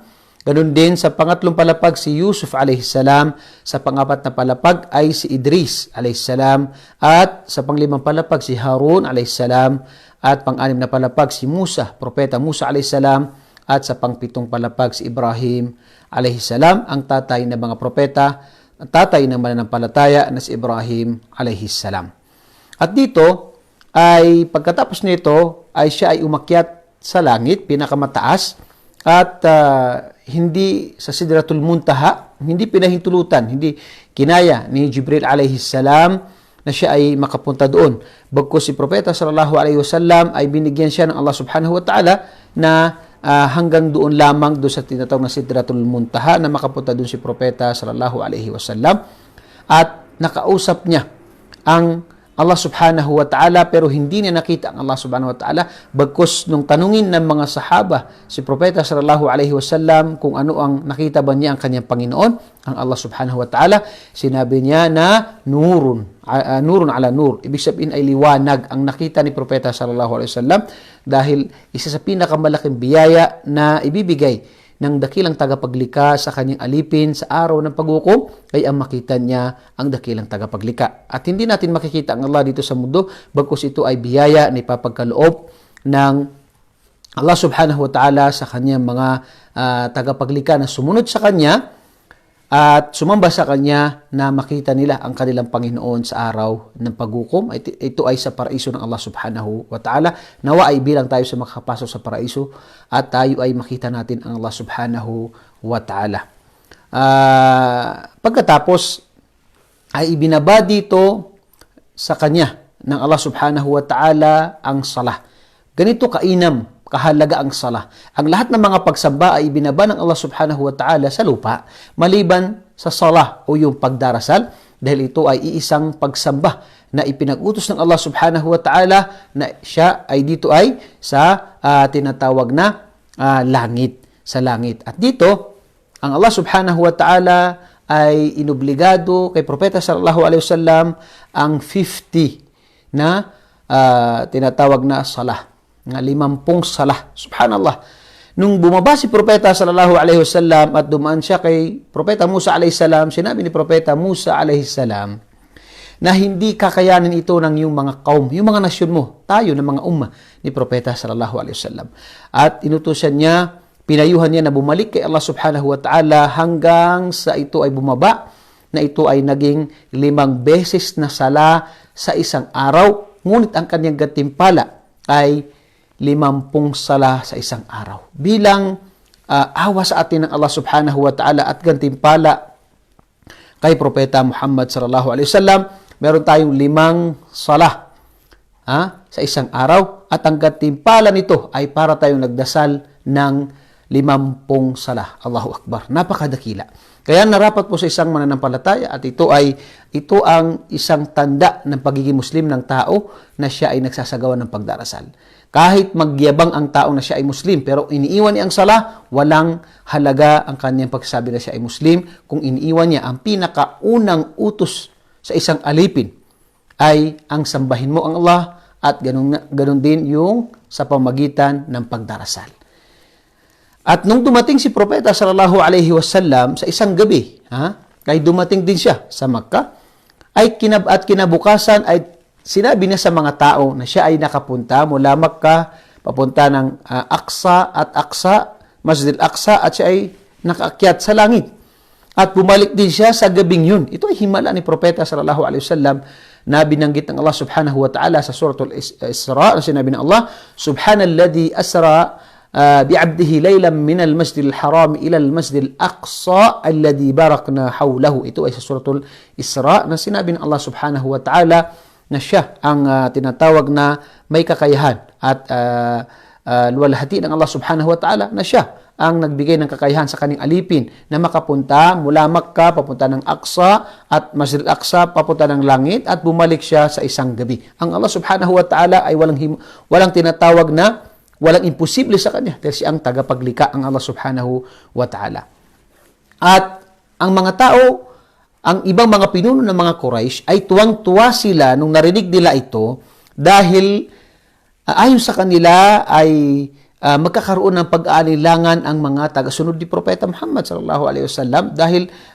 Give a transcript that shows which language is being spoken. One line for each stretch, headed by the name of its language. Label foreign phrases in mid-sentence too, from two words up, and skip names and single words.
Filipino: Ganun din sa pangatlong palapag si Yusuf
Arabic: عليه السلام,
Filipino: sa pangapat na palapag ay si Idris
Arabic: عليه السلام,
Filipino: at sa panglimang palapag si Harun
Arabic: عليه السلام,
Filipino: at pang-anim na palapag si Musa, Propeta Musa
Arabic: عليه السلام,
Filipino: at sa pangpitong palapag si Ibrahim
Arabic: عليه السلام,
Filipino: ang tatay ng mga propeta, ang tatay ng mananampalataya na si Ibrahim
Arabic: عليه السلام.
Filipino: At dito ay pagkatapos nito ay siya ay umakyat sa langit, pinakamataas, at hindi sa Sidratul Muntaha, hindi pinahintulutan, hindi kinaya ni Jibril
Arabic: عليه السلام
Filipino: na siya ay makapunta doon. Bagkus si Propeta
Arabic: صلى الله عليه وسلم
Filipino: ay binigyan siya ng Allah
Arabic: سبحانه وتعالى
Filipino: na hanggang doon lamang doon sa tinatawag na Sidratul Muntaha na makapunta doon si Propeta
Arabic: صلى الله عليه وسلم,
Filipino: at nakausap niya ang Allah
Arabic: سبحانه وتعالى,
Filipino: pero hindi niya nakita ang Allah
Arabic: سبحانه وتعالى.
Filipino: Bagkus nung tanungin ng mga sahaba si Propeta
Arabic: صلى الله عليه وسلم
Filipino: kung ano ang nakita ba niya ang kanyang Panginoon, ang Allah
Arabic: سبحانه وتعالى,
Filipino: sinabi niya na
Arabic: نور على نور.
Filipino: Ibig sabihin ay liwanag ang nakita ni Propeta
Arabic: صلى الله عليه وسلم,
Filipino: dahil isa sa pinakamalaking biyaya na ibibigay ng dakilang tagapaglikha sa kanyang alipin sa araw ng paghukom ay ang makita niya ang dakilang tagapaglikha. At hindi natin makikita ang Allah dito sa mundo, bagkus ito ay biyaya na ipapagkaloob ng Allah
Arabic: سبحانه وتعالى
Filipino: sa kanyang mga tagapaglikha na sumunod sa kanya at sumamba sa kanya, na makita nila ang kanilang Panginoon sa araw ng paghukom. Ito ay sa paraiso ng Allah
Arabic: سبحانه وتعالى.
Filipino: Nawa ay bilang tayo sa makakapasok sa paraiso at tayo ay makita natin ang Allah
Arabic: سبحانه وتعالى.
Filipino: Pagkatapos ay ibinaba dito sa kanya ng Allah
Arabic: سبحانه وتعالى
Filipino: ang salah. Ganito kainam, kahalaga ang salah. Ang lahat ng mga pagsamba ay ibinaba ng Allah
Arabic: سبحانه وتعالى
Filipino: sa lupa, maliban sa salah o yung pagdarasal, dahil ito ay iisang pagsamba na ipinag-utos ng Allah
Arabic: سبحانه وتعالى
Filipino: na siya ay dito ay sa tinatawag na langit, sa langit. At dito, ang Allah
Arabic: سبحانه وتعالى
Filipino: ay inobligado kay Propeta
Arabic: صلى الله عليه وسلم
Filipino: ang 50 na tinatawag na salah, nga 50 salah. Subhanallah. Nung bumaba si Propeta
Arabic: صلى الله عليه وسلم
Filipino: at dumaan siya kay Propeta Musa
Arabic: عليه السلام,
Filipino: sinabi ni Propeta Musa
Arabic: عليه السلام
Filipino: na hindi kakayanin ito ng yung mga kaum, yung mga nasyon mo, tayo ng mga umma ni Propeta
Arabic: صلى الله عليه وسلم.
Filipino: At inutusan niya, pinayuhan niya na bumalik kay Allah
Arabic: سبحانه وتعالى
Filipino: hanggang sa ito ay bumaba, na ito ay naging 5 beses na sala sa isang araw, ngunit ang kanyang gantimpala ay 50 sala sa isang araw. Bilang awa sa atin ng Allah
Arabic: سبحانه وتعالى
Filipino: at gantimpala kay Propeta Muhammad
Arabic: صلى الله عليه وسلم,
Filipino: meron tayong 5 sala sa isang araw, at ang gantimpala nito ay para tayong nagdasal ng 50 sala.
Arabic: الله أكبر.
Filipino: Napakadakila. Kaya narapat po sa isang mananampalataya, at ito ang isang tanda ng pagiging Muslim ng tao, na siya ay nagsasagawa ng pagdarasal. Kahit magyabang ang tao na siya ay Muslim, pero iniiwan niya ang sala, walang halaga ang kanyang pagsasabi na siya ay Muslim. Kung iniiwan niya ang pinakaunang utos sa isang alipin, ay ang sambahin mo ang Allah, at ganun din yung sa pamagitan ng pagdarasal. At nung dumating si Propeta
Arabic: صلى الله عليه وسلم
Filipino: sa isang gabi, kaya dumating din siya sa Makkah, ay kinabukasan ay sinabi niya sa mga tao na siya ay nakapunta mula Makkah papunta ng Aqsa at Masjid al-Aqsa, at siya ay nakaakyat sa langit. At bumalik din siya sa gabing yun. Ito ay himala ni Propeta
Arabic: صلى الله عليه وسلم
Filipino: na binanggit ng Allah
Arabic: سبحانه وتعالى
Filipino: sa Suratul Isra, na sinabi ng Allah,
Arabic: سبحان الذي أسرى بعبده ليلا من المسجد الحرام إلى المسجد الأقصى الذي باركنا حوله.
Filipino: Ito ay sa Suratul Isra na sinabi ng Allah
Arabic: سبحانه وتعالى
Filipino: na siya ang tinatawag na may kakayahan at luwalhati ng Allah
Arabic: سبحانه وتعالى,
Filipino: na siya ang nagbigay ng kakayahan sa kaning alipin na makapunta mula Makkah papunta ng Aqsa at Masjid al-Aqsa papunta ng langit at bumalik siya sa isang gabi. Ang Allah
Arabic: سبحانه وتعالى
Filipino: ay walang tinatawag na walang imposible sa kanya dahil siya ang tagapaglikha, ang Allah
Arabic: سبحانه وتعالى.
Filipino: At ang mga tao, ang ibang mga pinuno ng mga Quraysh ay tuwang-tuwa sila nung narinig nila ito dahil ayon sa kanila ay magkakaroon ng pag-aalilangan ang mga tagasunod ni Propeta Muhammad
Arabic: صلى الله عليه وسلم
Filipino: dahil